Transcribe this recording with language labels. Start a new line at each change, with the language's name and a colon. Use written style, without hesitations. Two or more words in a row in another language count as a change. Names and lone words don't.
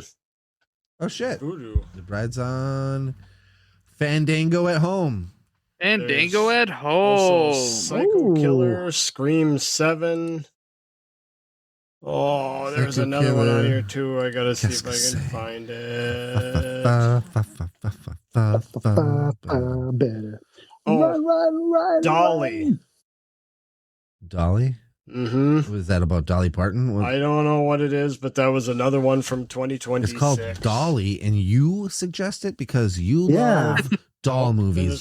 English: Oh shit. Voodoo. The Bride's on Fandango at Home. And There's Dango at Also, home. Psycho Ooh. Killer, Scream 7. Oh, there's Psycho another one on Killer. here too. I gotta see if I
French: Qu'est-ce que
English: can
French: c'est?
English: find Fa, it. fa, fa, fa, fa, fa, fa, fa, fa. Better. Oh, Run, Dolly. run. Dolly? Mm-hmm. Was that about Dolly Parton? What- I don't know what it is, but that was another one from 2026. It's called Dolly, and you suggest it because you Yeah. love doll movies,